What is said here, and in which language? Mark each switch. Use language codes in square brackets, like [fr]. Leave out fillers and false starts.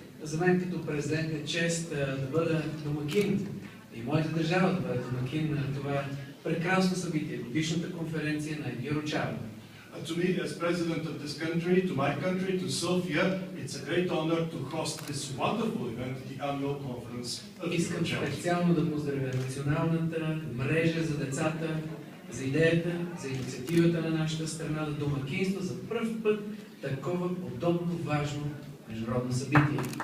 [bg] За мен като президент е чест да бъда домакин и моята държава да бъде домакин на това прекрасно събитие, годишната конференция на Eurocharter. [en] To me, as president of this country, to my country, to Sofia, it's a great honor to host this wonderful event, the annual conference of [bg] Искам [en] Eurocharter. [bg] специално да поздравя националната мрежа за децата, за идеята, за инициативата на нашата страна да домакинства за пръв път такова подобно важно международно събитие.